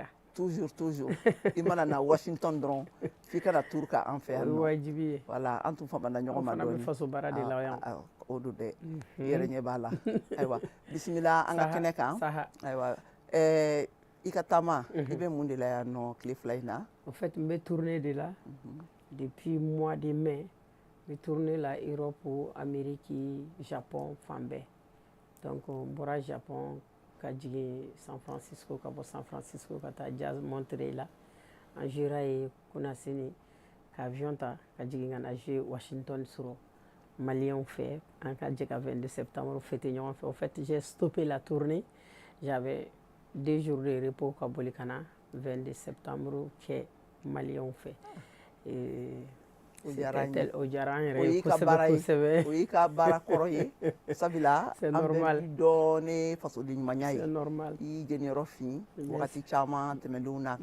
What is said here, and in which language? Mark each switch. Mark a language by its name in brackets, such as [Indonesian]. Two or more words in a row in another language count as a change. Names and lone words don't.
[Bambara] Toujours i mana na Washington dɔrɔn f'i kana tour ka an fɛ yan nɔ. O ye wajibi ye. Voilà an tun famana ɲɔgɔn ma dɔɔni. An fana bɛ faso baara de la yan. O don dɛ i yɛrɛ ɲɛ b'a la ayiwa bisimila an ka kɛnɛ kan ayiwa i ka taama i bɛ mun de la yan nɔ tile fila in na. [French] En fait [Bambara] n bɛ tournée de la [French] depuis mois de mai [Bambara] n bɛ tournée la Europe, Amérique, Japon fan bɛɛ donc n bɔra Japon ka jigin San Francisco ka bɔ San Francisco ka taa Jazz Montréal la an jouera yen Kunasini ka avion ta ka jigin ka na jouer Washington sɔrɔ Maliens fɛ an ka jɛ ka 22 septembre fêter ɲɔgɔn fɛ. [French] En fait j'ai stoppé la tournée, j'avais 2 jours de repos [Bambara] ka boli ka na 22 septembre kɛ Maliens fɛ. O diyara n yɛrɛ ye kosɛbɛ. O y'i ka baara kɔrɔ ye sabula [French] c'est [Bambara] an [French] normal [Bambara] bɛ dɔn ni fasoden ɲumanya ye. [French] C'est normal. [Bambara] I y'i jeniyɔrɔ fin wagati caman tɛmɛnlenw na.